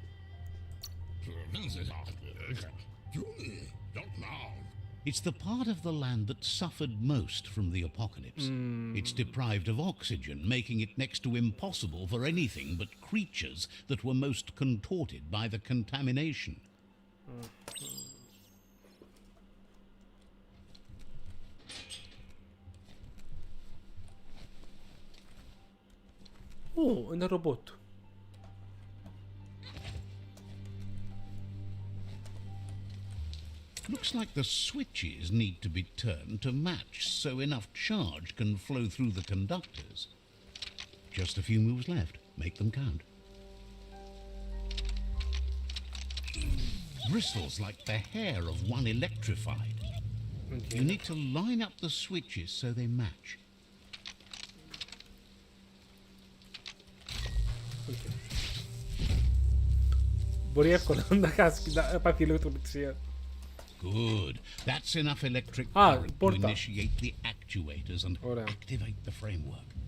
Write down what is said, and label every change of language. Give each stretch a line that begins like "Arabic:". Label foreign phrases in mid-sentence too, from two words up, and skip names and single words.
English: It's the part of the land that suffered most from the apocalypse. It's deprived of oxygen, making it next to impossible for anything but creatures that were most contorted by the contamination.
Greek: Ένα ρομπότ.
English: Looks like the switches need to be turned to match so enough charge can flow through the conductors. Just a few moves left. Make them count. Bristles like the hair of one electrified. Okay. You need to line up the switches so they match. Okay.
Greek: Μπορεί εύκολα να χάσει, να πάθει ηλεκτροπληξία.
English: Good. That's enough electric Ah, current to porta. initiate the actuators and
Greek: Ωραία.
English: activate the framework.